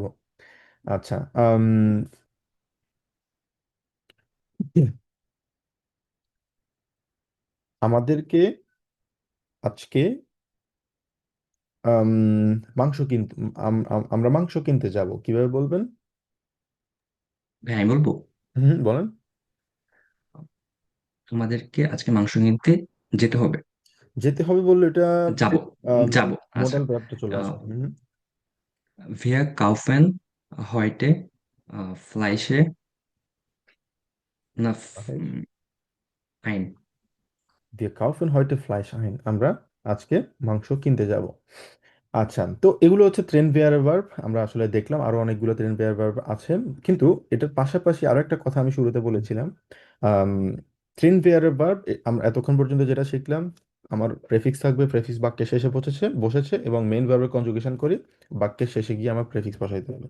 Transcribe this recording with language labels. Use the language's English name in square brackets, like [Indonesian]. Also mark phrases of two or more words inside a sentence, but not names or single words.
[Bangla] আচ্ছা, আমাদেরকে আজকে আম, মাংস কিনতে, আমরা মাংস কিনতে যাব, কিভাবে বলবেন? ভাই আমি বলবো, হুম, বলেন। তোমাদেরকে আজকে মাংস কিনতে যেতে হবে। যেতে হবে বললে এটা যাব, যাব। আচ্ছা, মোডাল ভার্বটা চলে আসে। হুম। [German] wir kaufen heute Fleisch না ein. Wir kaufen heute Fleisch ein, [Bangla] আমরা আজকে মাংস কিনতে যাব। আচ্ছা, তো এগুলো হচ্ছে ট্রেন বেয়ার ভার্ব। আমরা আসলে দেখলাম আরো অনেকগুলো ট্রেন বেয়ার ভার্ব আছে, কিন্তু এটার পাশাপাশি আরো একটা কথা আমি শুরুতে বলেছিলাম। ট্রেন বেয়ার ভার্ব আমরা এতক্ষণ পর্যন্ত যেটা শিখলাম, আমার প্রেফিক্স থাকবে, প্রেফিক্স বাক্যের শেষে বসেছে বসেছে, এবং মেইন ভার্বের কনজুগেশন করি, বাক্যের শেষে গিয়ে আমার প্রেফিক্স বসাইতে হবে।